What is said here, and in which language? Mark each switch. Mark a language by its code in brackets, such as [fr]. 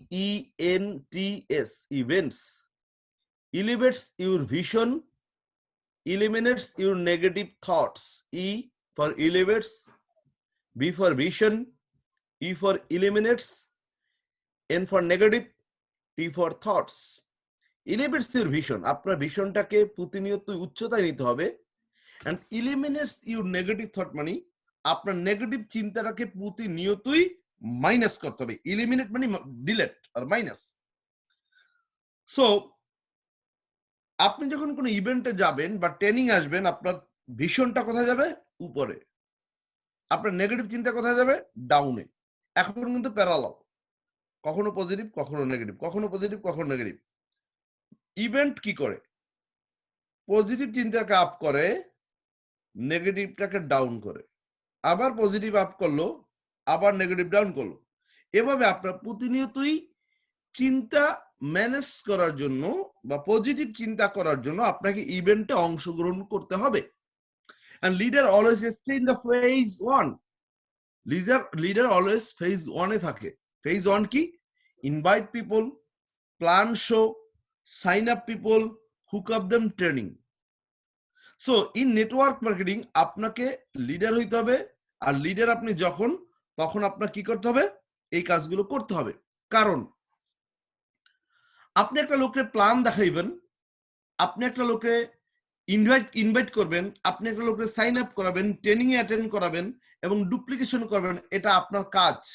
[en] EVENTS, events. Elevates your vision, eliminates your negative thoughts. E for elevates, B for vision, E for eliminates, N for negative, T for thoughts. Elevates your vision, [bn] আপনার ভিশনটাকে প্রতিনিয়ত উচ্চতায় নিতে হবে। [en] and eliminates your negative thought [bn] মানে আপনার negative চিন্তাটাকে প্রতিনিয়তই minus করতে হবে। eliminate মানে ডিলিট আর মাইনাস। সো আপনি যখন কোনো ইভেন্টে যাবেন বা ট্রেনিং আসবেন, আপনার ভিশনটা কোথায় যাবে? উপরে। আপনার নেগেটিভ চিন্তা কোথায় যাবে? ডাউনে। এখন কিন্তু প্যারালাল, কখনো পজিটিভ কখনো নেগেটিভ, কখনো পজিটিভ কখনো নেগেটিভ। ইভেন্ট কি করে? পজিটিভ চিন্তাকে আপ করে, নেগেটিভটাকে ডাউন করে, আবার পজিটিভ আপ করলো, আবার নেগেটিভ ডাউন করলো। এভাবে আপনার প্রতিনিয়তই চিন্তা ম্যানেজ করার জন্য বা পজিটিভ চিন্তা করার জন্য আপনাকে ইভেন্টে অংশগ্রহণ করতে হবে। [en] And leader always stay in the phase 1. Leader always phase 1 এ থাকে। Phase 1 কি? Invite people, plan show, sign up people, hook up them training. So in network marketing [bn] আপনাকে লিডার হইতে হবে, আর লিডার আপনি তখন আপনার কি করতে হবে? এই কাজগুলো করতে হবে। কারণ আপনি একটা লোককে প্ল্যান দেখাইবেন, আপনি একটা লোককে ইনভাইট করবেন, আপনি একটা লোককে সাইন আপ করাবেন, ট্রেনিং এ অ্যাটেন্ড করাবেন এবং ডুপ্লিকেশন করবেন, এটা আপনার কাজ।